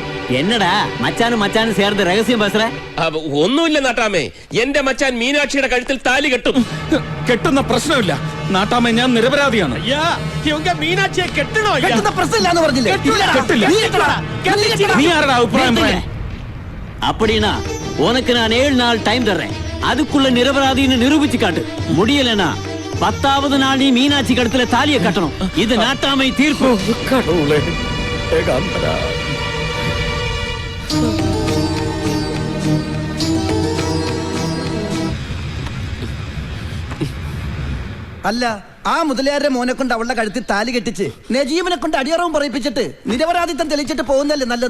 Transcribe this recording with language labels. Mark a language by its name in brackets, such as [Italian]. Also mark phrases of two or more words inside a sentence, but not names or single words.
[Malayalam] എന്നടാ മച്ചാനും ചേർന്ന് രഹസ്യം ബസ്രേ? ഒന്നുമില്ല നാട്ടാമേ, എന്റെ മച്ചാൻ മീനാക്ഷിയുടെ കഴുത്തിൽ താലി കെട്ടും. കെട്ടുന്ന പ്രശ്നമില്ല നാട്ടാമേ, ഞാൻ നിരപരാധിയാണ്. മീനാക്ഷിയെ കെട്ടണോ? കെട്ടുന്ന പ്രശ്നമില്ലാന്ന് പറഞ്ഞില്ലേ? കെട്ടില്ല. നീ ആരുടെ അഭിപ്രായം പറയാൻ? [Tamil] அப்படினா உனக்கு நான் 7 நாள் டைம் தர்றேன். அதுக்குள்ள நிரபராதின்னு நிரூபிச்சு காட்டு. முடியலனா 10வது நாள் நீ மீனாட்சி கழுத்துல தாலியை கட்டணும். இது நாட்டாமை தீர்ப்பு. கடவுளே, ஏகாந்தரா. [Malayalam] അല്ല, ആ മുതലയാരുടെ മോനെ കൊണ്ട് അവളുടെ കഴുത്തിൽ താലി കെട്ടിച്ച് നജീബിനെ കൊണ്ട് അടിയറവും പറയിപ്പിച്ചിട്ട് നിരപരാധിത്വം തെളിയിച്ചിട്ട് പോകുന്നല്ലേ നല്ലത്.